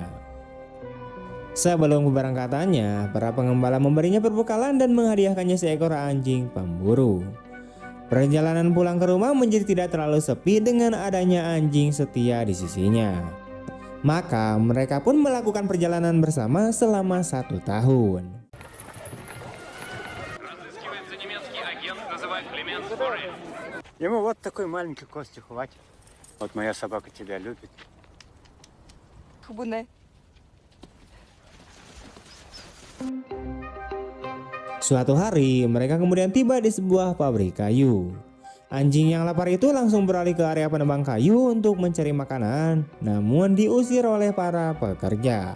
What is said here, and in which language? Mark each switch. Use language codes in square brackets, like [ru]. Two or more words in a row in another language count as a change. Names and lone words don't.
[id] Sebelum keberangkatannya, para penggembala memberinya perbekalan dan menghadiahkannya seekor anjing pemburu. Perjalanan pulang ke rumah menjadi tidak terlalu sepi dengan adanya anjing setia di sisinya. Maka mereka pun melakukan perjalanan bersama selama 1 tahun. [ru] Ему вот такой маленький кости хватит. Вот моя собака тебя любит. Хубуне. [id] Suatu hari mereka kemudian tiba di sebuah pabrik kayu. Anjing yang lapar itu langsung beralih ke area penebang kayu untuk mencari makanan, namun diusir oleh para pekerja.